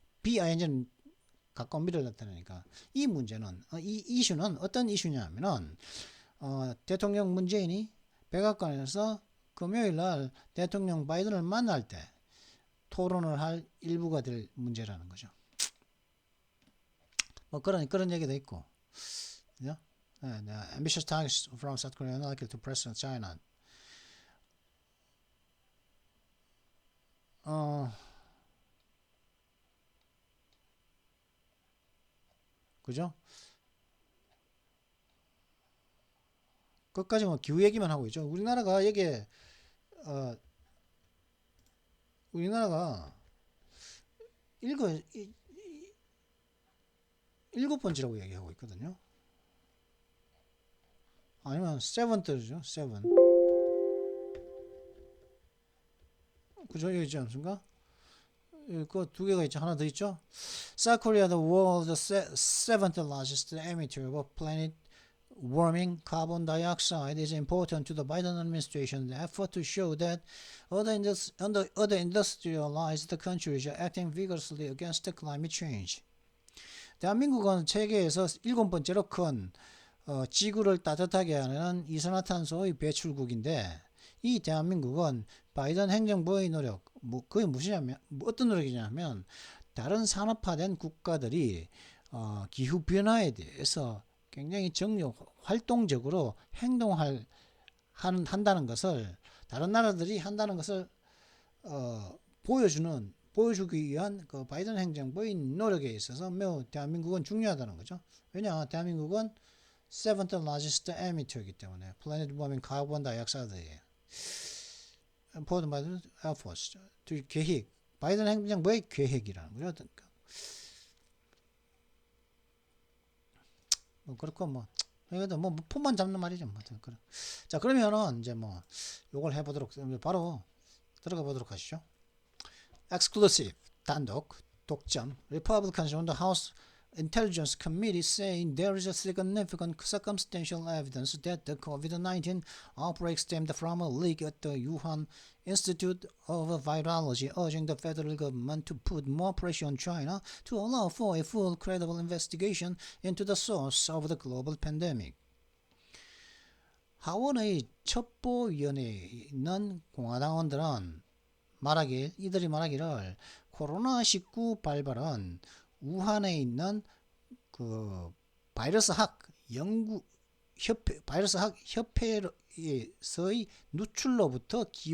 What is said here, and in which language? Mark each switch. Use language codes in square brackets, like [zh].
[ko] 비ING는 가까운 미래를 나타내니까 이 문제는 이 이슈는 어떤 이슈냐면은 대통령 문재인이 백악관에서 금요일 날 대통령 바이든을 만날 때 토론을 할 일부가 될 문제라는 거죠. 뭐 그런 얘기도 있고, yeah? [en] Ambitious targets from South Korea are likely to press China. [ko] 그죠? 끝까지 뭐 기후 얘기만 하고 있죠. 우리나라가 여기에 우리나라가 일곱 번째라고 얘기하고 있거든요. 아니면 세븐트죠. 세븐. 그죠? 여기 있지 않습니까? 그 두 개가 있죠. 하나 더 있죠. [en] South Korea, the world's seventh largest emitter of planet warming carbon dioxide, is important to the Biden administration's effort to show that other industrialized countries are acting vigorously against climate change. [ko] 대한민국은 세계에서 일곱 번째로 큰 지구를 따뜻하게 하는 이산화탄소의 배출국인데 이 대한민국은 바이든 행정부의 노력, 그게 무엇이냐면, 어떤 노력이냐면, 다른 산업화된 국가들이 기후 변화에 대해서 굉장히 활동적으로 한다는 것을, 다른 나라들이 한다는 것을 보여주기 위한 그 바이든 행정부의 노력에 있어서 매우 대한민국은 중요하다는 거죠. 왜냐, 대한민국은 [en] seventh largest emitter [ko] 이기 때문에 플래닛 워밍 카본 다이옥사이드에 보던 바이든 에어포스 계획, 바이든 행정부의 계획이라는 거죠. 뭐 그렇고 뭐 이것도 뭐 폰만 잡는 말이죠. 뭐 그래. 자, 그러면은 이제 뭐 요걸 해보도록, 바로 들어가 보도록 하시죠. Exclusive, 단독, 독점. [en] Republicans on the House Intelligence Committee saying there is a significant circumstantial evidence that the COVID-19 outbreak stemmed from a leak at the Wuhan Institute of Virology, urging the federal government to put more pressure on China to allow for a full, credible investigation into the source of the global pandemic. [ko] 하원의 첩보위원회에 있는 공화당원들은 이들이 말하기를 코로나19 발발은 우한에 있는 그 바이러스학 협회에서의 누출로부터